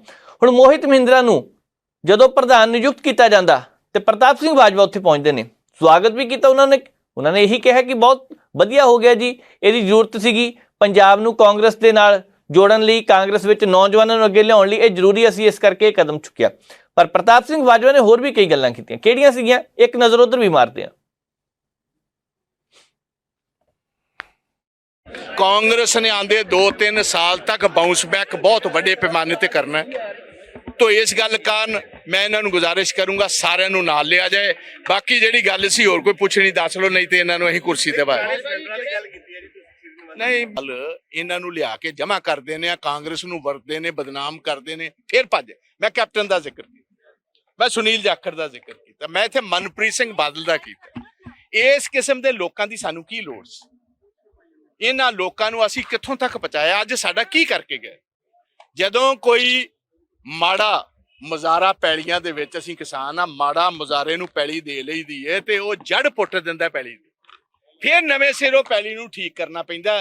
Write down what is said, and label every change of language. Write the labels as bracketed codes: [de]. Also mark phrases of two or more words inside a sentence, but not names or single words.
[pa] ਹੁਣ ਮੋਹਿਤ ਮਹਿੰਦਰਾ ਨੂੰ ਜਦੋਂ ਪ੍ਰਧਾਨ ਨਿਯੁਕਤ ਕੀਤਾ ਜਾਂਦਾ ਤੇ ਪ੍ਰਤਾਪ ਸਿੰਘ ਬਾਜਵਾ ਉੱਥੇ ਪਹੁੰਚਦੇ ਨੇ, ਸਵਾਗਤ ਵੀ ਕੀਤਾ ਉਹਨਾਂ ਨੇ ਇਹੀ ਕਿਹਾ ਕਿ ਬਹੁਤ ਵਧੀਆ ਹੋ ਗਿਆ ਜੀ, ਇਹਦੀ ਜ਼ਰੂਰਤ ਸੀਗੀ ਪੰਜਾਬ ਨੂੰ ਕਾਂਗਰਸ ਦੇ ਨਾਲ ਜੋੜਨ ਲਈ, ਕਾਂਗਰਸ ਵਿੱਚ ਨੌਜਵਾਨਾਂ ਨੂੰ ਅੱਗੇ ਲਿਆਉਣ ਲਈ ਇਹ ਜ਼ਰੂਰੀ, ਅਸੀਂ ਇਸ ਕਰਕੇ ਇਹ ਕਦਮ ਚੁੱਕਿਆ। ਪਰ ਪ੍ਰਤਾਪ ਸਿੰਘ ਬਾਜਵਾ ਨੇ ਹੋਰ ਵੀ ਕਈ ਗੱਲਾਂ ਕੀਤੀਆਂ। ਕਿਹੜੀਆਂ ਸੀਗੀਆਂ, ਇੱਕ ਨਜ਼ਰ ਉਧਰ ਵੀ ਮਾਰਦੇ ਹਾਂ। ਕਾਂਗਰਸ ਨੇ ਆਉਂਦੇ 2-3 ਸਾਲ ਤੱਕ [en] bounce back [pa] ਬਹੁਤ ਵੱਡੇ ਪੈਮਾਨੇ ਤੇ ਕਰਨਾ ਹੈ, ਤੋ ਇਸ ਗੱਲ ਕਾਰਨ ਮੈਂ ਇਹਨਾਂ ਨੂੰ ਗੁਜ਼ਾਰਿਸ਼ ਕਰੂੰਗਾ ਸਾਰਿਆਂ ਨੂੰ ਨਾਲ ਲਿਆ ਜਾਏ। ਬਾਕੀ ਜਿਹੜੀ ਗੱਲ ਸੀ ਹੋਰ ਕੋਈ ਪੁੱਛਣੀ ਦੱਸ ਲੋ, ਨਹੀਂ ਤੋ ਇਹਨਾਂ ਨੂੰ ਅਸੀਂ ਕੁਰਸੀ ਤੇ ਬਾਹਰ ਨਹੀਂ ਗੱਲ ਇਹਨਾਂ ਨੂੰ ਲਿਆ ਕੇ ਜਮਾ ਕਰ ਦੇਣੇ, ਕਾਂਗਰਸ ਨੂੰ ਵਰਤਦੇ ਨੇ, ਬਦਨਾਮ ਕਰਦੇ ਨੇ, ਫਿਰ ਭੱਜ। ਮੈਂ ਕੈਪਟਨ ਦਾ ਜ਼ਿਕਰ ਕੀਤਾ, ਮੈਂ ਸੁਨੀਲ ਜਾਖੜ ਦਾ ਜ਼ਿਕਰ ਕੀਤਾ, ਮੈਂ ਇੱਥੇ ਮਨਪ੍ਰੀਤ ਸਿੰਘ ਬਾਦਲ ਦਾ ਕੀਤਾ। ਇਸ ਕਿਸਮ ਦੇ ਲੋਕਾਂ ਦੀ ਸਾਨੂੰ ਕੀ ਲੋੜ ਸੀ? ਇਹਨਾਂ ਲੋਕਾਂ ਨੂੰ ਅਸੀਂ ਕਿੱਥੋਂ ਤੱਕ ਪਹੁੰਚਾਇਆ? ਅੱਜ ਸਾਡਾ ਕੀ ਕਰਕੇ ਗਏ? ਜਦੋਂ ਕੋਈ ਮਾੜਾ ਮੁਜ਼ਾਰਾ ਪੈਲੀਆਂ ਦੇ ਵਿੱਚ, ਅਸੀਂ ਕਿਸਾਨ ਆ, ਮਾੜਾ ਮੁਜ਼ਾਰੇ ਨੂੰ ਪੈਲੀ ਦੇ ਲਈਦੀ ਏ ਤੇ ਉਹ ਜੜ ਪੁੱਟ ਦਿੰਦਾ ਪੈਲੀ ਦੀ, ਫਿਰ ਨਵੇਂ ਸਿਰੋਂ ਪੈਲੀ ਨੂੰ ਠੀਕ ਕਰਨਾ ਪੈਂਦਾ।